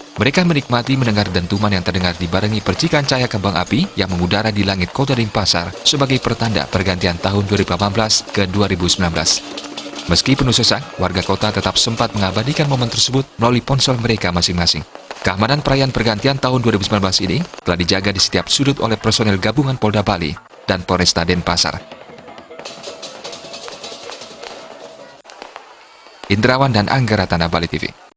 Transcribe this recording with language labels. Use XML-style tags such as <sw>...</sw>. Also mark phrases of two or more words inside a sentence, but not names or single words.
<id>Mereka menikmati mendengar dentuman yang terdengar dibarengi percikan cahaya kembang api yang mengudara di langit Kota Denpasar sebagai pertanda pergantian tahun 2018 ke 2019. Meski penuh sesak, warga kota tetap sempat mengabadikan momen tersebut melalui ponsel mereka masing-masing. Keamanan perayaan pergantian tahun 2019 ini telah dijaga di setiap sudut oleh personel gabungan Polda Bali dan Polresta Denpasar. Indrawan dan Anggara Tanah Bali TV.</id>